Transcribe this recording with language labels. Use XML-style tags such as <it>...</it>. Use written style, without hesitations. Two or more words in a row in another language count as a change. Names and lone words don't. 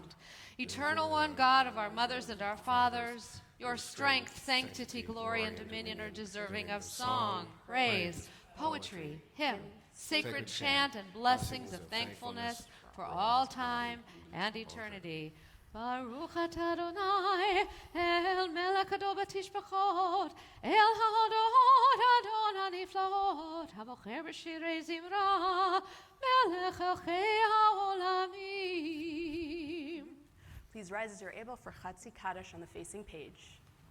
<en>Eternal one, God of our mothers and our fathers, your strength, sanctity, glory, and dominion are deserving of song, praise, poetry, hymn, sacred chant, and blessings of thankfulness for all time and eternity.</en> <he>ברוך אתה אדני אל מלך הדור בתשבחות אל ההודאות אדון הנפלאות הבוחר בשירי זמרה, מלך אלהי העולמים.</he> <en>Please rise as you're able for Chatzi Kaddish on the facing page.</en>